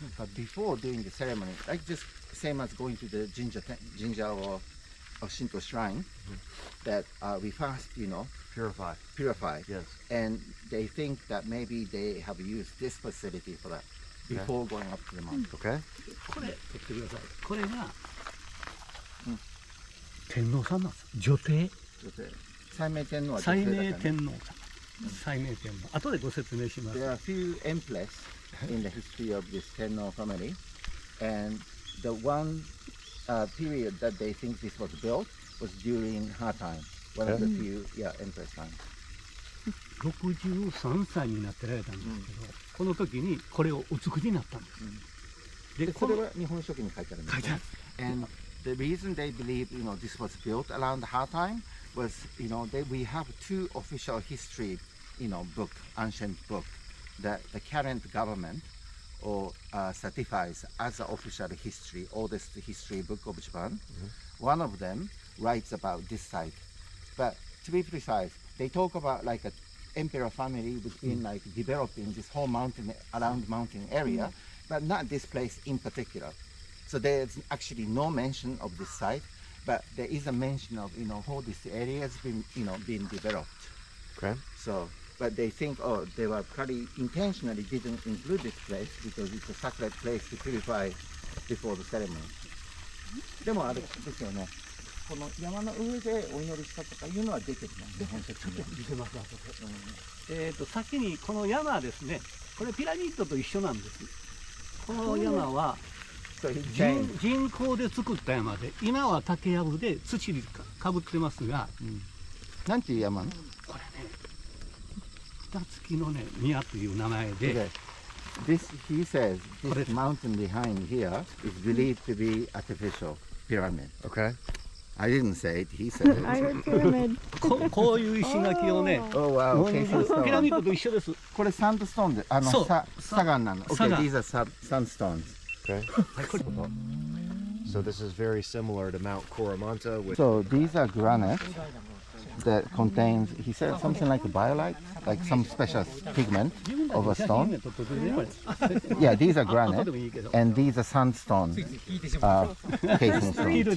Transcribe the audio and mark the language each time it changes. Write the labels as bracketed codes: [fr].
[en] But before doing the ceremony, like just same as going to the jinja or Shinto shrine, that we first, Purify. Yes. and they think that maybe they have used this facility for that before going up to the mountain. Okay. [ja] これ取ってくださいこれが天皇さんなんです女帝最明天皇は女最明性だからね。天皇さん最明天皇後でご説明します [en] There are a few empress in the history of this Tenno family, and the one period that they think this was built was during her time, one of the few empress time. [ja] 63歳になってられたんですけど、この時にこれをお作りになったんです、でそれは日本書紀に書いてあるんですね。書いてある [en] And the reason they believe this was built around her time was we have two official history book, ancient book that the current government or certifies as an official history, oldest history book of Japan. One of them writes about this site, but to be precise, they talk about like a emperor family who's been like developing this whole mountain around mountain area, but not this place in particular. So there's actually no mention of this site, but there is a mention of how this area has been being developed. Okay. So, but they think they were probably intentionally didn't include this place because it's a sacred place to purify before the ceremony. [ja] でもあれですよね。この山の上でお祈りしたとかいうのは出てるの日本書紀に。出てます。先にこの山ですね。これピラミッドと一緒なんです。この山は人工で作った山で、今は竹やぶで土にかぶってますが、なんていう山なの？これね、蓋付きのね宮という名前で。 [en] This he says this mountain behind here is believed to be artificial pyramid. Okay. I didn't say it. He said it. I heard pyramid. [ja] こういう石垣をね、 [en] Oh wow. Okay, [ja] ピラミッドと一緒です。これサンドストーンでそう砂岩なの。Okay, 砂岩。 [en] these are sandstones. Okay. So this is very similar to Mount Coromanta. Which So these are granite that contains, he said something like a biolite, like some special pigment of a stone. Yeah, these are granite, and these are sandstone casing stones.